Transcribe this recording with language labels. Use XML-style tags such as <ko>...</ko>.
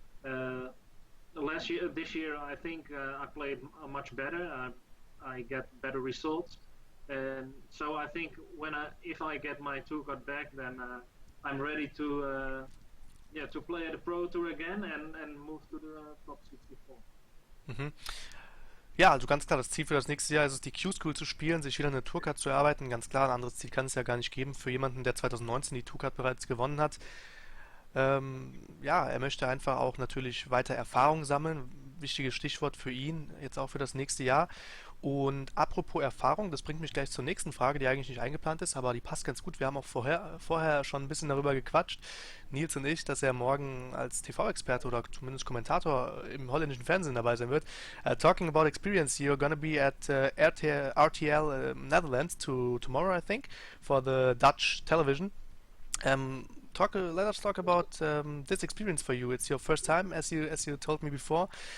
<en>Uh, this year, I think I played much better. I get better results, and so I think if I get my two card back, then I'm ready to yeah to play at the Pro Tour again and move to the top 64. Mhm.</en> <de>Ja, also ganz klar, das Ziel für das nächste Jahr ist es, die Q-School zu spielen, sich wieder eine Tourcard zu erarbeiten. Ganz klar, ein anderes Ziel kann es ja gar nicht geben für jemanden, der 2019 die Tourcard bereits gewonnen hat. Ja, er möchte einfach auch natürlich weiter Erfahrung sammeln. Wichtiges Stichwort für ihn, jetzt auch für das nächste Jahr. Und apropos Erfahrung, das bringt mich gleich zur nächsten Frage, die eigentlich nicht eingeplant ist, aber die passt ganz gut. Wir haben auch vorher schon ein bisschen darüber gequatscht, Nils und ich, dass er morgen als TV-Experte oder zumindest Kommentator im holländischen Fernsehen dabei sein wird.</de> <en>Talking about experience, you're gonna be at RTL Netherlands tomorrow, I think, for the Dutch television. Let us talk about this experience for you. It's your first time, as you told me before.</en>